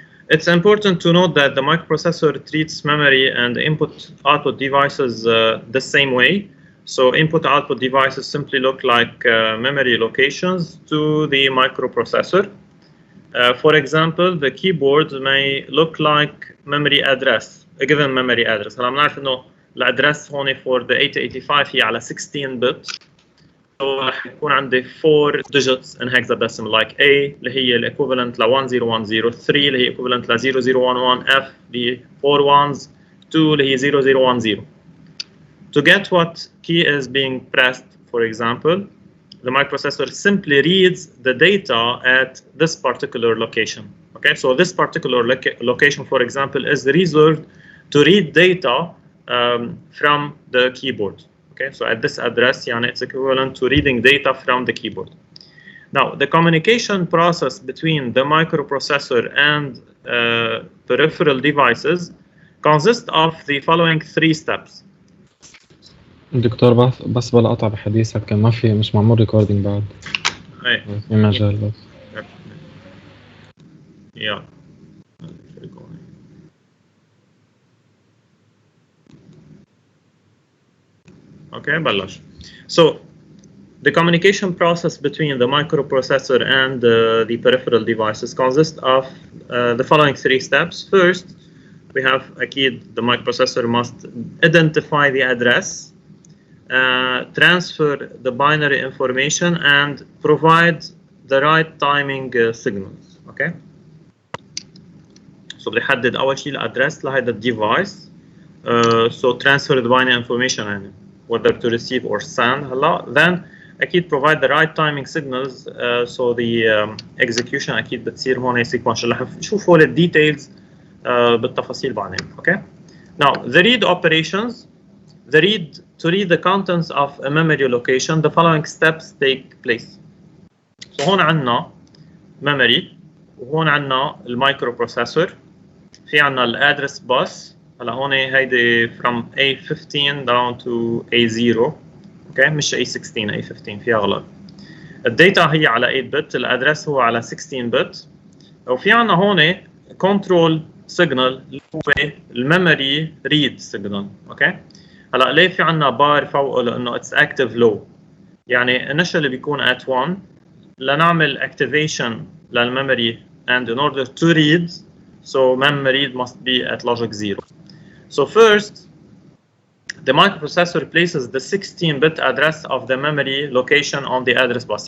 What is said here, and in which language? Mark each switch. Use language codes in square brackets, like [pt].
[en] It's important to note that the microprocessor treats memory and input-output devices the same way. So input-output devices simply look like memory locations to the microprocessor. For example, the keyboard may look like memory address, a given memory address. [ar] هلا بنعرف إنه الأدرس هون [en] for the 8085 [ar] هي على 16 bit. So رح يكون عندي [en] 4 digits in hexadecimal, like [ar] A اللي هي equivalent ل 1010, 3 اللي هي equivalent ل 0011, F اللي 4 ones, 2 اللي هي 0010. [en] To get what key is being pressed, for example, the microprocessor simply reads the data at this particular location. Okay, so this particular location, for example, is reserved to read data from the keyboard. Okay, so at this address, it's equivalent to reading data from the keyboard. Now, the communication process between the microprocessor and peripheral devices consists of the following three steps. [ar] دكتور بس بلا قطع بحديثك، كان ما في مش معمول ريكوردينج بعد. ايه في مجال بس. [en] Yeah. [ar] Okay, بلش. [en] So the communication process between the microprocessor and the peripheral devices consists of the following three steps. First, we have أكيد the microprocessor must identify the address, transfer the binary information, and provide the right timing signals. Okay. [ar] So بيحدد أول شيء الأدرس لهذا الديفايس. [en] So transfer the binary information يعني whether to receive or send. Then أكيد provide the right timing signals. So the execution [ar] أكيد بتصير هون [en] sequential. [ar] رح نشوف هول الديتيلز بالتفاصيل بعدين. [en] Okay. Now the read operations. To read the contents of a memory location, the following steps take place. [ar] So هون عنا memory وهون عنا المايكروبروسيسور، في عنا الادرس بس. هلا هون هيدي [en] from A15 down to A0. [ar] اوكي، مش A16 A15 فيها غلط. الداتا هي على 8 بت، الادرس هو على 16 بت. وفي عنا هون كنترول سيجنال اللي هو الميموري ريد سيجنال. [en] okay, [ar] هلا ليه في عنا بار فوقه؟ [en] لانه it's active low, يعني initially بيكون at 1 [ar] لنعمل activation للميموري [en] and in order to read, so memory read must be at logic 0. So first the microprocessor places the 16-bit address of the memory location on the address bus.